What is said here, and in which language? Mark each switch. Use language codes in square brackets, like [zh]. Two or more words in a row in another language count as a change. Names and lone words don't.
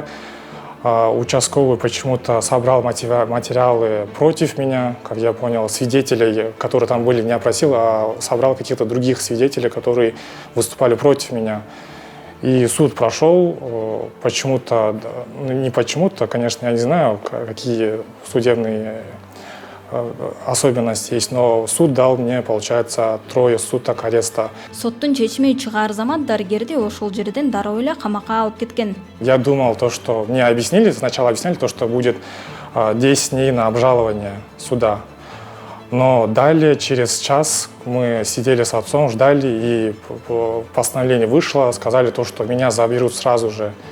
[ru] Участковый почему-то собрал материалы против меня, как я понял, свидетелей, которые там были, не опросил, а собрал каких-то других свидетелей, которые выступали против меня. И суд прошел, почему-то, не почему-то, конечно, я не знаю, какие судебные особенности есть, но суд дал мне, получается, 3 суток ареста. [ky] Соттун чечими чыгаар замат дарыгерди ошол жерден дароо эле камакка алып кеткен. [ru] Я думал, что мне объяснили, сначала объясняли, что будет 10 дней на обжалование суда. Но далее, через час, мы сидели с отцом, ждали, и постановление вышло, сказали что меня заберут сразу же.